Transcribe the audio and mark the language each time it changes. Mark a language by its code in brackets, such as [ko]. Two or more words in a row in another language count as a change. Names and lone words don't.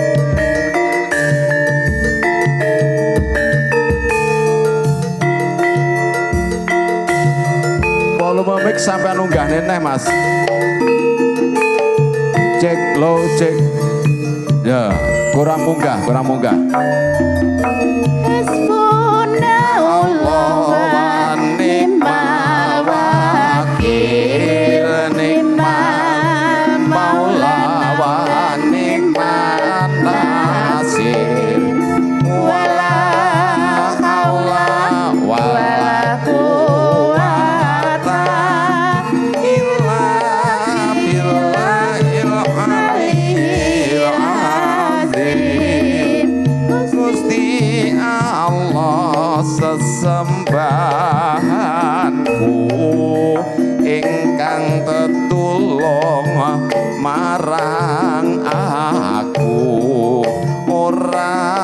[jv] Volume mic sampai nunggah neneh Mas. Cek low cek. Ya, kurang munggah, kurang munggah. [ar] الله ونعم الوكيل، نعم المولى ونعم النصير، ولا حول ولا قوة إلا بالله العلي العظيم. [jv] Gusti Allah sesembahanku ingkang tetulung marang aku, ora